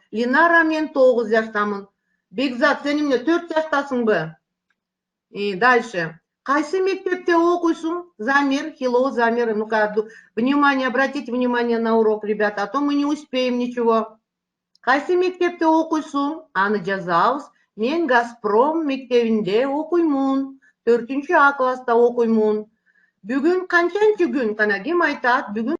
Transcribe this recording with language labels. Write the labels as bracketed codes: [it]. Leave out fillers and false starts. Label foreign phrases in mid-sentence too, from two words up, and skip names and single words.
[ky] Линара, мен 9 жаштамын. Бекзат, сен эмне 4 жаштасыңбы? [ru] И дальше. [ky] Кайсы мектепте окуйсуң? Замир, хило, Замир. [ru] Ну-ка, внимание, обратите внимание на урок, ребята, а то мы не успеем ничего. [ky] Кайсы мектепте окуйсуң? Аны жазабыз. Мен Газпром мектебинде окуймун. 4-А класста окуймун. Бүгүн канчанчы күн? Кана ким айтат? Бүгүн